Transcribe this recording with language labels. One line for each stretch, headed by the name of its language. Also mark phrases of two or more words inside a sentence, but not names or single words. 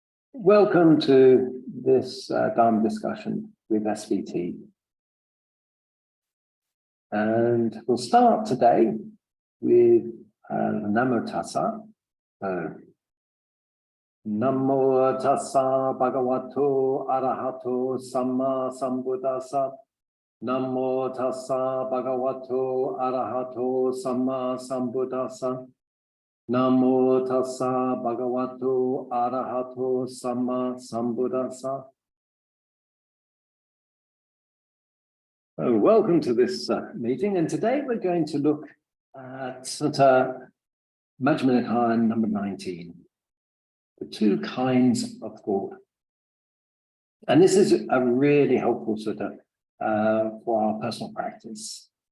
English: Welcome to this Dharma discussion with SVT. And we'll start today with Namo Tassa.
Pali: Namo Tassa Bhagavato Arahato Samma Sambuddhassa. Namo Tassa Bhagavato Arahato Samma Sambuddhassa. Namo Tassa Bhagavato Arahato Samma Sambuddhassa.
English: Welcome to this meeting, and today we're going to look at Sutta Majjhima Nikaya number 19, the two kinds of thought. And this is a really helpful sutta for our personal practice.